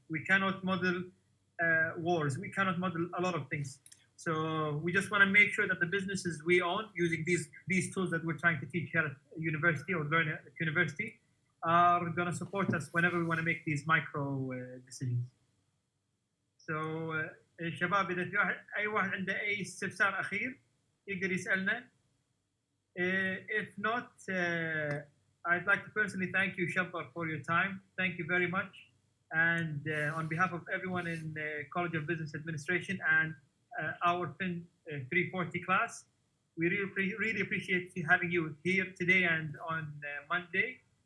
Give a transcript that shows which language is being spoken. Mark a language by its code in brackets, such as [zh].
[en] We cannot model wars. We cannot model a lot of things. So we just want to make sure that the businesses we own, using these tools that we're trying to teach here at university or learn at university, are going to support us whenever we want to make these micro decisions. So [ar] شباب إذا في أي واحد عنده أي استفسار أخير يقدر يسألنا. [en] If not, I'd like to personally thank you, Shabbar, for your time. Thank you very much. And on behalf of everyone in College of Business Administration and our FIN 340 class, we really appreciate having you here today and on Monday.